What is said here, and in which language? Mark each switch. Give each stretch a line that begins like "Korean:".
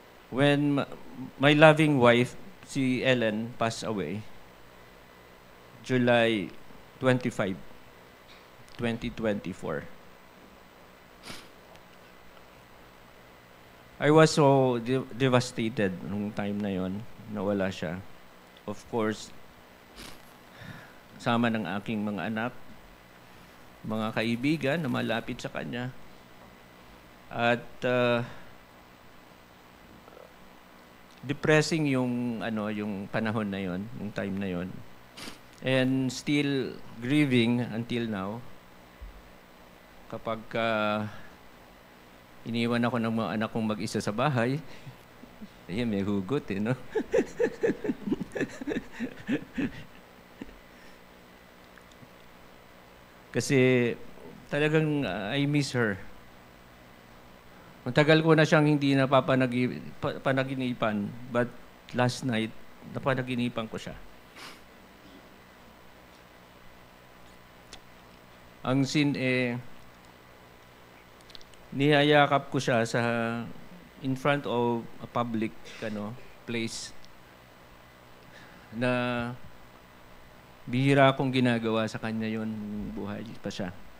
English: When my loving wife, si Ellen, passed away, July 25, 2024. I was so devastated
Filipino: nung time na yon, nawala siya. Of course, sama ng aking mga anak, mga kaibigan na malapit sa kanya. At depressing yung panahon na yon, yung time na yon.
English: And still grieving until now.
Filipino: Kapag iniwan ako ng mga anak kong mag-isa sa bahay, ayun, may hugot no? Kasi talagang
English: I miss her.
Filipino: Matagal ko na siyang hindi napapanaginipan, but last night, napanaginipan ko siya. Ang scene niyayakap ko siya
English: in front of a public place
Filipino: na bihira akong ginagawa sa kanya yon, buhay pa siya.